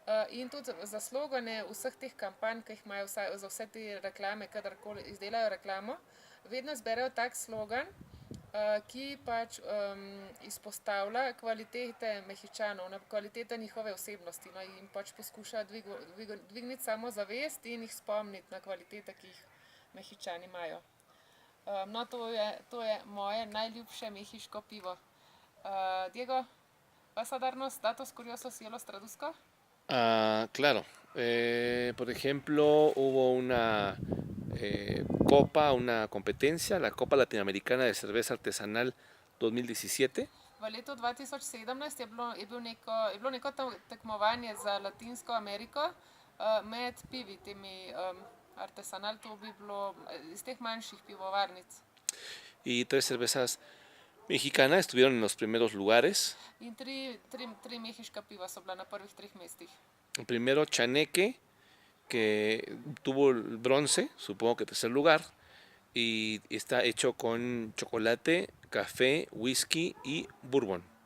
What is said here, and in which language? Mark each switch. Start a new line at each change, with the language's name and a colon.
Slovenian: In tudi za slogane vseh teh kampanj, ki jih imajo za vse te reklame, kadarkoli izdelajo reklamo, vedno izberejo tak slogan, ki pač izpostavlja kvalitete Mehičanov, kvalitete njihove osebnosti, no, in pač poskuša dvigniti samozavest in jih spomniti na kvalitete, ki jih Mehičani imajo. No, to je moje najljubše mehiško pivo.
Spanish: Diego, ¿vas a darnos datos curiosos y los traduzco? Ah, claro. Por ejemplo, hubo una copa, una competencia, la Copa Latinoamericana de Cerveza Artesanal 2017.
Slovenian: V letu 2017 je bilo neko tekmovanje za Latinsko Ameriko med pivi, temi artesanal, to bi bilo iz teh manjših pivovarnic.
Spanish: Y 3 cervezas mexicanas estuvieron en los primeros lugares.
Slovenian: In tri mehiška piva so bila na prvih 3 mestih.
Spanish: Primero Chaneque, que tuvo el bronce, supongo que tercer lugar, y está hecho con chocolate, café, whisky y bourbon.